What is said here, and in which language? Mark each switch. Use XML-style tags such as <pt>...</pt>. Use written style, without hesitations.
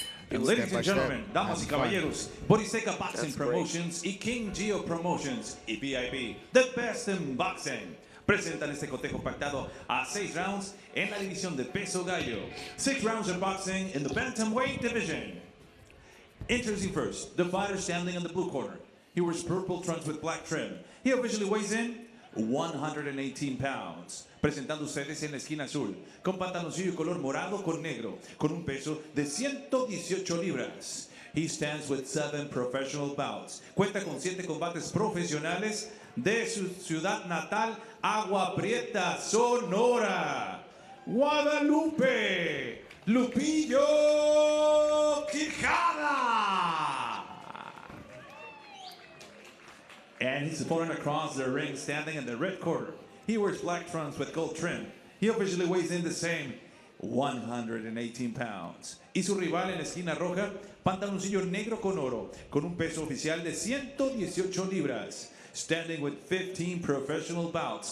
<en>And ladies and gentlemen,</en> <es>damas y caballeros, Boriseca Boxing Promotions y King Geo Promotions y BIB, the best in boxing, presentan este cotejo pactado a 6 rounds en la división de peso gallo.</es> <en>6 rounds of boxing in the bantamweight division. Introducing first, the fighter standing in the blue corner. He wears purple trunks with black trim. He officially weighs in 118 pounds.</en> <es>Presentando ustedes en la esquina azul, con pantaloncillo color morado con negro, con un peso de 118 libras.</es> <en>He stands with 7 professional bouts.</en> <es>Cuenta con 7 combates profesionales de su ciudad natal, Agua Prieta, Sonora. Guadalupe, Lupillo Quijada.</es> <en>And his opponent across the ring, standing in the red corner. He wears black trunks with gold trim. He officially weighs in the same 118 pounds.</en> <es>Y su rival en la esquina roja, pantaloncillo negro con oro, con un peso oficial de 118 libras.</es> <en>Standing with 15 professional bouts.</en>